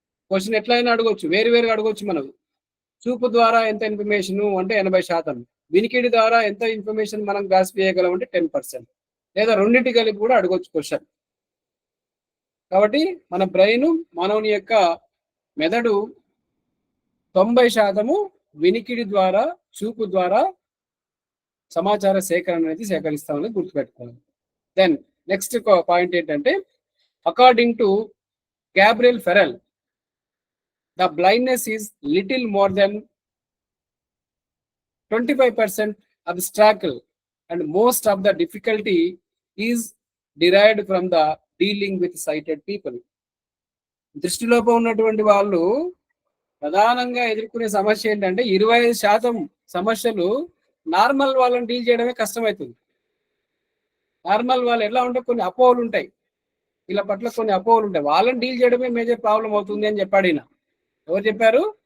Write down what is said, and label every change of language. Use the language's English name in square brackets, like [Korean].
[Telugu] Question ఎట్లయినా అడగొచ్చు, వేరుగా అడగొచ్చు. మనం చూపు ద్వారా ఎంత ఇన్ఫర్మేషన్ అంటే 80%, వినికిడి ద్వారా ఎంత ఇన్ఫర్మేషన్ మనం గ్రాస్ప్ చేయగలం అంటే 10%, లేదా రెండింటి కలిపి కూడా అడగొచ్చు క్వశ్చన్. కాబట్టి మన బ్రెయిన్, మానవుని యొక్క మెదడు 90% వినికిడి ద్వారా, చూపు ద్వారా సమాచార సేకరణ అనేది సేకరిస్తామని గుర్తుపెట్టుకోవాలి. [English] Then next point ఏంటంటే, according to Gabriel Farrell, the blindness is little more than 25% obstacle and most of the difficulty is derived from the dealing with sighted people. [Telugu] దృష్టిలోపం ఉన్నటువంటి వాళ్ళు ప్రధానంగా ఎదుర్కొనే సమస్య ఏంటంటే 25% సమస్యలు [English] normal వాళ్ళని deal [Telugu] చేయడమే కష్టమవుతుంది. నార్మల్ వాళ్ళు ఎలా ఉంటే కొన్ని అపోహలు ఉంటాయి, వీళ్ళ పట్ల కొన్ని అపోహలు ఉంటాయి, వాళ్ళని డీల్ చేయడమే మేజర్ ప్రాబ్లం అవుతుంది అని చెప్పాడు ఈయన. ఎవరు చెప్పారు?